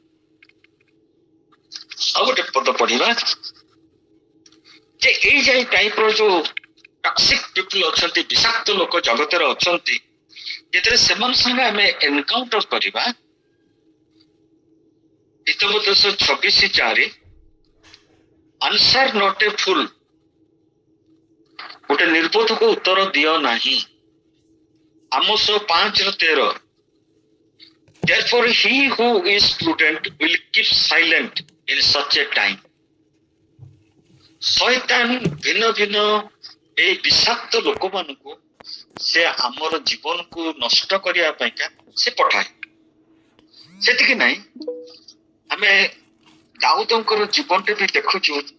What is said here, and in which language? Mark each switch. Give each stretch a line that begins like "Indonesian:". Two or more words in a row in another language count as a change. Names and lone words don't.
Odia: ଆଉ ଗୋଟେ ପଦ ପଢିବା ଯେ ଏଇ ଯାଇ ଟାଇପର ଯୋଉ
English: toxic people
Odia: ଅଛନ୍ତି, ବିଷାକ୍ତ ଲୋକ ଜଗତରେ ଅଛନ୍ତି, ଯେତେବେଳେ ସେମାନଙ୍କ ସାଙ୍ଗେ ଆମେ ଏନକାଉଣ୍ଟର କରିବା, ହିତୋପଦେଶ 26:4
English: answer not a fool,
Odia: ଗୋଟେ ନିର୍ବୋଧକୁ ଉତ୍ତର ଦିଅ ନାହିଁ।
English: ଆମୋସ 5:13 therefore he who is prudent will keep silent in such a time।
Odia: ଶୈତାନ ଭିନ୍ନ ଭିନ୍ନ ଏଇ ବିଷାକ୍ତ ଲୋକମାନଙ୍କୁ ସେ ଆମର ଜୀବନକୁ ନଷ୍ଟ କରିବା ପାଇଁକା ସେ ପଠାଏ। ସେତିକି ନାହିଁ, ଆମେ ଦାଉଦଙ୍କର ଜୀବନଟେ ବି ଦେଖୁଛୁ।